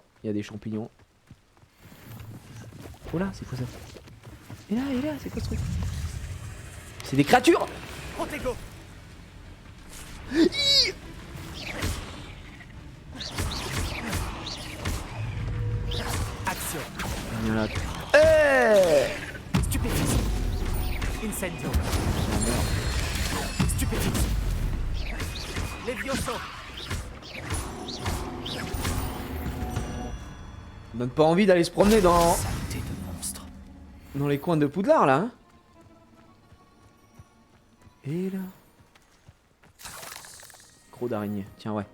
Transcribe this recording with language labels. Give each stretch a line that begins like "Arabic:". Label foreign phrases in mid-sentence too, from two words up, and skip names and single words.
French: Il y a des champignons. Oh là, c'est quoi ça? Et là, c'est quoi ce truc? C'est des créatures! Protego. Action. Voilà. Hey Stupéfice. Incendio. Stupéfice. Levioso. On donne pas envie d'aller se promener dans... Saleté de monstre. Dans les coins de Poudlard là. Hein. Et là... Gros d'araignée. Tiens ouais.